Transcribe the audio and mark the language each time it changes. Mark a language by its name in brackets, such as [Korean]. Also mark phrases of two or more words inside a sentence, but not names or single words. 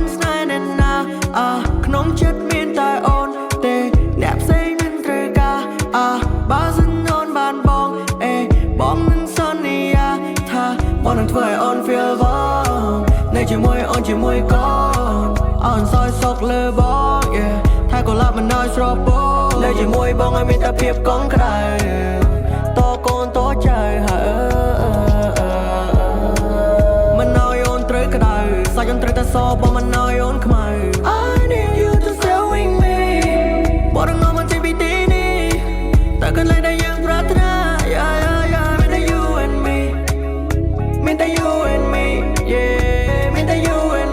[Khmer] ស្នេហ៍អ្នកណាក្នុងចិត្តមានតែអូនទេអ្នកផ្សេងមិនត្រូវការបើសិនអូនបានបងបងមិនសន្យាថាបងនឹងធ្វើឲ្យអូន feel បងនៅជាមួយអូនជាមួយកូនអូនសោយសុខលើបងថាកុលាបមិនឲ្យស្រពោនៅជាមួយបងឲ្យមានតែភាពកងក្ដៅតកូនតចៅ មិនឲ្យអូនត្រូវក្ដៅសាច់អូនត្រូវតែសបងមិនឲ្យអូនខ្មៅ [English] I need you to stay with me [Khmer] បងនឹងនាំមកចេញពីទី នេះតែកន្លែងដែលយើងប្រាថ្នាមានតែ [English] you and me [Khmer] មានតែ [English] you and me yeah [Khmer] មានតែ [English] you and